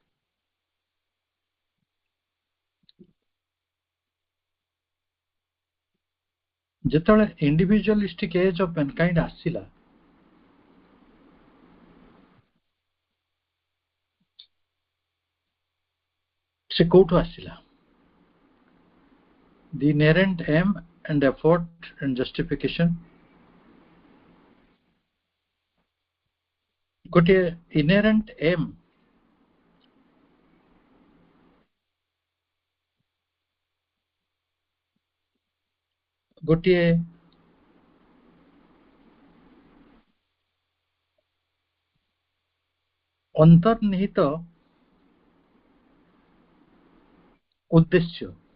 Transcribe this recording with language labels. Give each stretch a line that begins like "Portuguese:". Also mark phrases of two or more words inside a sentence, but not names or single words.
Odia: ଯେତେବେଳେ
English: individualistic age of mankind
Odia: ଆସିଲା, ସେ କୋଉଠୁ ଆସିଲା?
English: The inherent aim and effort and justification, ଗୋଟିଏ inherent aim,
Odia: ଗୋଟିଏ ଅନ୍ତର୍ନିହିତ ଉଦ୍ଦେଶ୍ୟ,